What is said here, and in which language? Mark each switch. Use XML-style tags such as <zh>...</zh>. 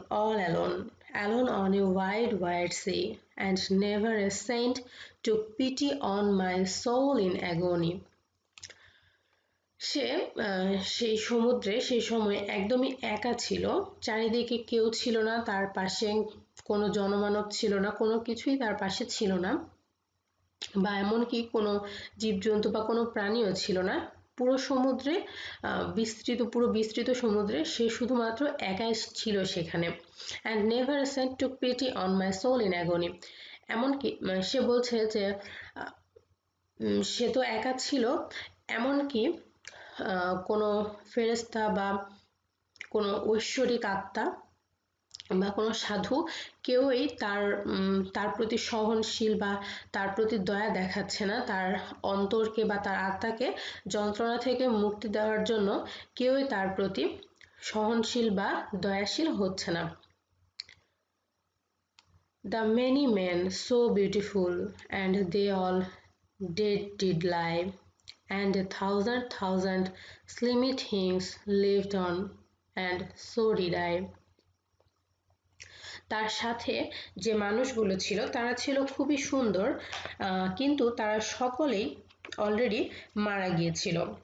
<en>Alone on a wide sea, and never a saint took pity on my soul in agony.</en> <bn>সে সেই সমুদ্রে সেই সময় একদমই একা ছিল, চারিদিকে কেউ ছিল না, তার পাশে কোনো জনমানব ছিল না, কোনো কিছুই তার পাশে ছিল না, বা এমনকি কোনো জীবজন্তু বা কোনো প্রাণীও ছিল না। পুরো সমুদ্রে পুরো বিস্তৃত সমুদ্রে সে শুধুমাত্র একাই ছিল সেখানে।</bn> <en>And never a saint took pity on my soul in agony.</en> <bn>এমনকি সে বলছে যে সে তো একা ছিল, এমনকি কোনো ফেরেশতা বা কোনো ঐশ্বরিক আত্মা বা কোনো সাধু কেউই তার প্রতি সহনশীল বা তার প্রতি দয়া দেখাচ্ছে না, তার অন্তরকে বা তার আত্মাকে যন্ত্রণা থেকে মুক্তি দেওয়ার জন্য কেউই তার প্রতি সহনশীল বা দয়াশীল হচ্ছে না।</bn> <en>The many men so beautiful, and they all dead did lie, and a thousand slimy things lived on, and so did I.</en> <bn>তার সাথে যে মানুষগুলো ছিল তারা ছিল খুবই সুন্দর, কিন্তু তারা সকলেই অলরেডি মারা গিয়েছিল।</bn>